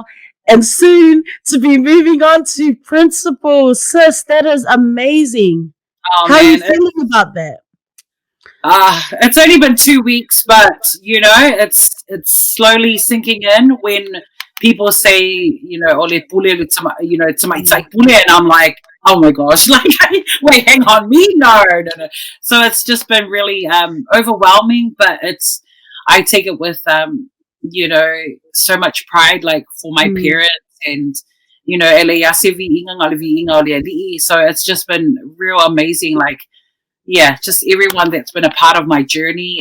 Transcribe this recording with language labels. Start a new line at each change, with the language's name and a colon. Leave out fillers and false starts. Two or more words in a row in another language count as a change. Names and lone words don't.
English: And soon to be moving on to principal. Sis, that is amazing. How are you feeling about that? It's only been 2 weeks, but it's slowly sinking in when people say,
Samoan: ole pule, tamaitai pule,
English: and I'm like, oh my gosh, wait, hang on, me? No. So it's just been really overwhelming, but I take it with so much pride, like for my parents and, so it's just been real amazing, like, just everyone that's been a part of my journey.